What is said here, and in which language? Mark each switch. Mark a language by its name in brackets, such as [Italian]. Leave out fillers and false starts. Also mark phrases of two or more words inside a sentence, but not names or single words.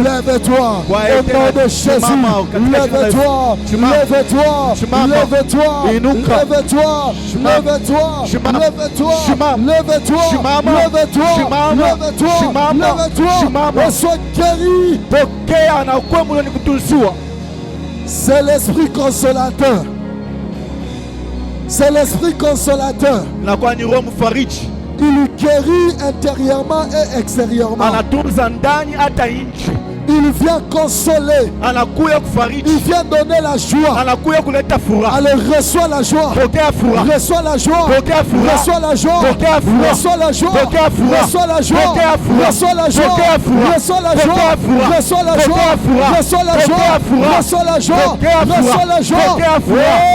[French] Lève-toi au nom de Jésus. Lève-toi. Lève-toi. Lève-toi. Lève-toi. Lève-toi. Lève-toi. Lève-toi. Lève-toi. Lève-toi. Lève-toi. Et sois guéri. [Swahili] Pokea na ukuwe mwenye kutunziwa. [French] C'est l'esprit consolateur. C'est l'esprit consolateur. [Swahili] Na kwa ni Roho mfariji. [French] Il guérit intérieurement et extérieurement. [Swahili] Anatunza ndani hata nje. [French] Il vient consoler. [Swahili] anakuya kufariji, [French] Il vient donner la joie. [Swahili] anakuya kuleta furaha. [French] Alors reçois la joie. [Swahili] Pokea furaha, [French] Reçois la joie. [Swahili] pokea furaha, [French] Reçois la joie. [Swahili] pokea furaha, [French] Reçois la joie. [Swahili] pokea furaha, [French] Reçois la joie. [Swahili] pokea furaha, [French] Reçois la joie. [Swahili] pokea furaha, [French] Reçois la [Swahili] pokea [French] joie. [Swahili] furaha, [French] Reçois la joie. [Swahili] pokea furaha, [French] Reçois la joie. [Swahili] pokea furaha, [French] Reçois la joie. [Swahili] pokea furaha, [French] Reçois la joie. [Swahili] pokea furaha.